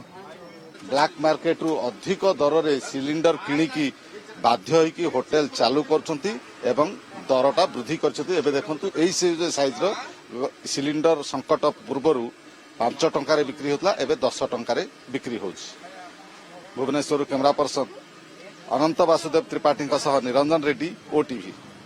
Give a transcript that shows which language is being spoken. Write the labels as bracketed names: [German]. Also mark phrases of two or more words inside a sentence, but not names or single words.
[English] black market [Odia] ରୁ ଅଧିକ ଦର ରେ ସିଲିଣ୍ଡର କିଣିକି ବାଧ୍ୟ ହୋଇକି ହୋଟେଲ ଚାଲୁ କରୁଛନ୍ତି ଏବଂ ଦରଟା ବୃଦ୍ଧି କରୁଛନ୍ତି। ଏବେ ଦେଖନ୍ତୁ ଏଇ ସାଇଜ ର ସିଲିଣ୍ଡର ସଙ୍କଟ ପୂର୍ବରୁ 5 ଟଙ୍କା ରେ ବିକ୍ରି ହେଉଥିଲା ଏବେ 10 ଟଙ୍କା ରେ ବିକ୍ରି ହେଉଛି। भुवनेश्वर [English] camera person [Odia] ଅନନ୍ତ ବାସୁଦେବ ତ୍ରିପାଠୀ ସହ ନିରଞ୍ଜନ ରେଡ୍ଡୀ ଓଟିଭି।